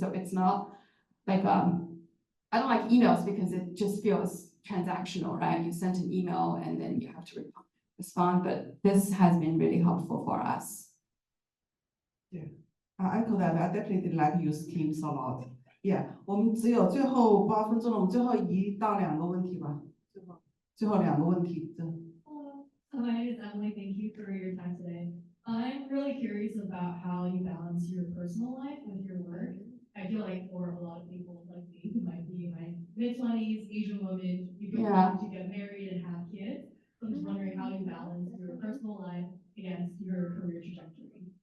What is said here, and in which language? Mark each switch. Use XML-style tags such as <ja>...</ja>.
<en>So it's not like, I don't like emails because it just feels transactional, right? You sent an email and then you have to respond, but this has been really helpful for us. I echo that. I definitely like use Teams a lot.</en> <zh>Yeah， 我们只有最后8分钟了，我们最后1到2个问题吧。最后2个问题，真的。</zh> <en>So my name is Emily. Thank you for your time today. I'm really curious about how you balance your personal life with your work. I feel like for a lot of people like me, who might be in my mid-20s, Asian woman, you can want to get married and have kids. So I'm just wondering how you balance your personal life against your career trajectory.</en>